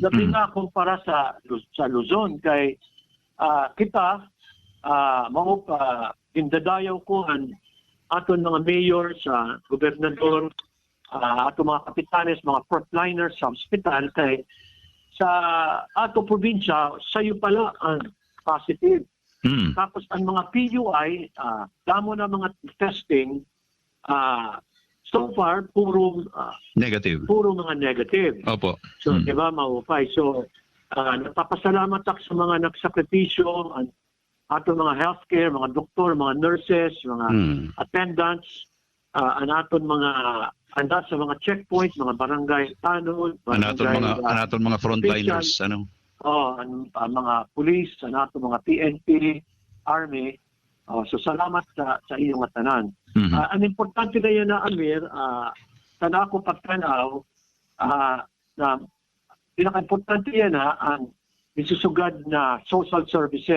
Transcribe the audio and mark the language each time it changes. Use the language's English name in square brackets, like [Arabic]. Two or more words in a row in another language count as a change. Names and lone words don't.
[Waray] Labi na kumpara sa Luzon kay kita indadayaw ko ang aton mga mayor sa gobernador, ato mga kapitanes, mga frontliners sa hospital kay sa ato probinsya sayo pala ang positive. Tapos ang mga PUI, damo na mga testing, so far puro Negative. puro mga negative. Opo. So, di ba, maupay. So, nagpapasalamat ako sa mga nagsakripisyo, ang ato mga healthcare, mga doktor, mga nurses, mga attendants, ang aton mga anda sa mga checkpoint, mga barangay tanod, Anaton mga frontliners, ano? ang mga police, ang aton mga PNP, Army. So, salamat sa iyong tanan. Ang importante na yun na, Amir, tana ko pagtanaw, na pinaka-importante yan ang isusugad na [English] social services.